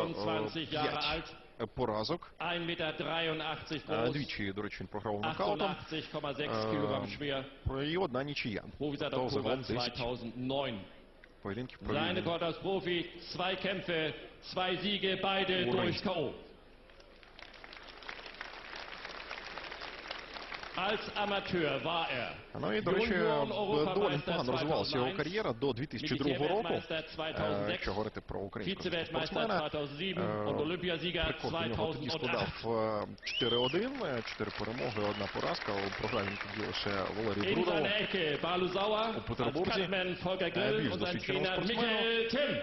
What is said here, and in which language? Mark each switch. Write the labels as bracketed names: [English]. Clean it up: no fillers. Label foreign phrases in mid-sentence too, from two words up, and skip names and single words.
[German] 25 Jahre alt. [Ukrainian] Поразок. [German] 1,83 Meter groß. [Ukrainian] Двічі, до речі, він програв нокаутом. [German] 88,6 Kilogramm schwer. [Ukrainian] І одна нічия. [German] Profi seit Oktober 2009. [Ukrainian] Поєдинків [German] Sein Rekord als Profi, 2 Kämpfe, 2 Siege, beide durch K.O. Als Amateur war er [Ukrainian] Ну і, до речі, доволі погано розвивалася його кар'єра до 2002 року. Якщо говорити про українського спортсмена, рекорд у нього тоді складав 4-1, 4 перемоги, 1 поразка. Програв він тоді лише Валерію Брудову у Петербурзі, більш досвідченому спортсмену.